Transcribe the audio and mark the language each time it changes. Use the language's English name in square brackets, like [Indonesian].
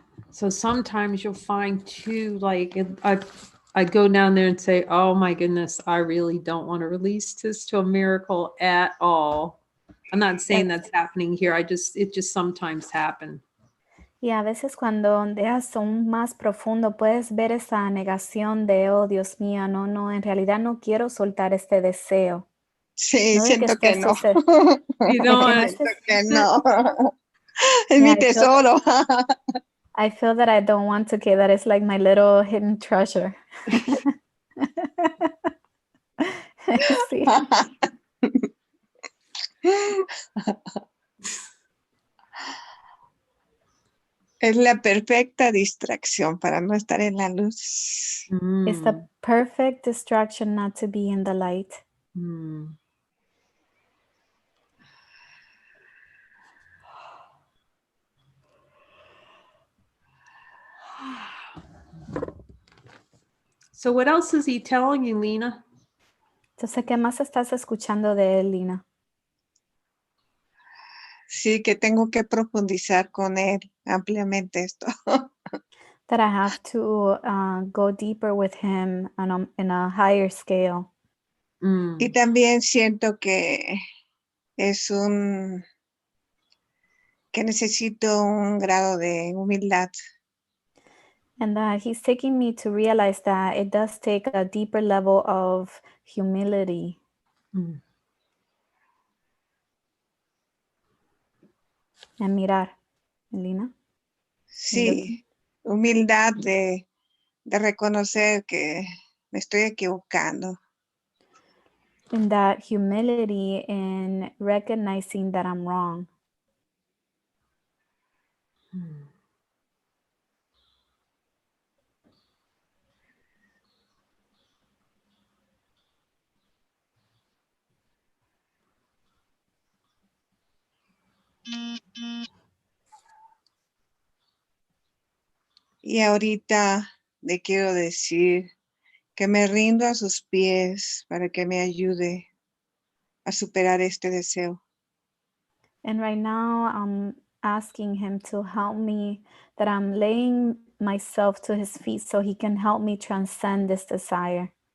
[English] So sometimes you'll find too, like I go down there and say, oh my goodness, I really don't want to release this to a miracle at all. I'm not saying that's happening here. It just sometimes happens. [Spanish] Y a veces cuando ondeas aún más profundo puedes ver esa negación de, oh Dios mío, no, en realidad no quiero soltar este deseo. Sí, No de siento que no. Siento que no. Es mi tesoro. [English] I feel that I don't want to, that is like my little hidden treasure. [Spanish] Sí. Es la perfecta distracción para no estar en la luz. [English] It's the perfect distraction not to be in the light. So what else is he telling you, Lena? [Spanish] Entonces, ¿qué más estás escuchando de él, Lina? Sí, que tengo que profundizar con él ampliamente esto. [English] That I have to go deeper with him in a higher scale. [Spanish] Y también siento que es que necesito un grado de humildad. [English] And he's taking me to realize that it does take a deeper level of humility. [Spanish] En mirar, Lina. Sí, humildad de reconocer que me estoy equivocando. [English] In that humility in recognizing that I'm wrong. [Spanish] Y ahorita le quiero decir que me rindo a sus pies para que me ayude a superar este deseo. [English] And right now I'm asking him to help me, that I'm laying myself to his feet so he can help me transcend this desire.